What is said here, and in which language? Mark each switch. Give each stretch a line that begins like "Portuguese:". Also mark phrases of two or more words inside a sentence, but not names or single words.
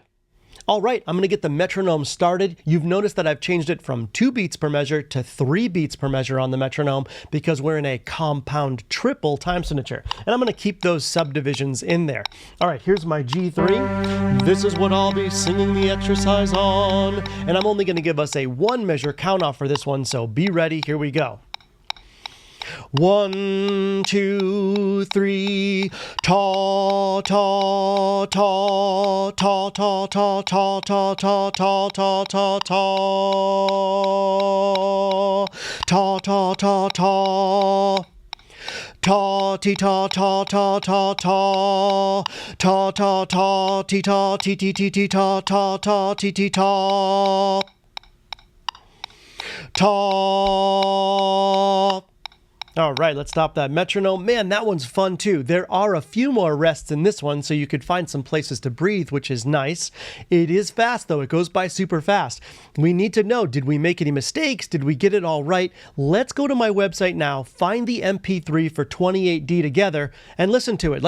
English: All right, I'm going to get the metronome started. You've noticed that I've changed it from 2 beats per measure to 3 beats per measure on the metronome because we're in a compound triple time signature. And I'm going to keep those subdivisions in there. All right, here's my G3. This is what I'll be singing the exercise on. And I'm only going to give us a 1 measure count off for this one, so be ready. Here we go. 1, 2, 3, ta ta ta ta ta ta ta ta ta ta ta ta ta ta ta ta ta. Ta ti ta ta ta ta ta ta ta ta ti ta ti ti ti ti ta ta ta ti ti ta ta. All right, let's stop that metronome. Man, that one's fun too. There are a few more rests in this one, so you could find some places to breathe, which is nice. It is fast though, it goes by super fast. We need to know, did we make any mistakes? Did we get it all right? Let's go to my website now, find the MP3 for 28D together, and listen to it.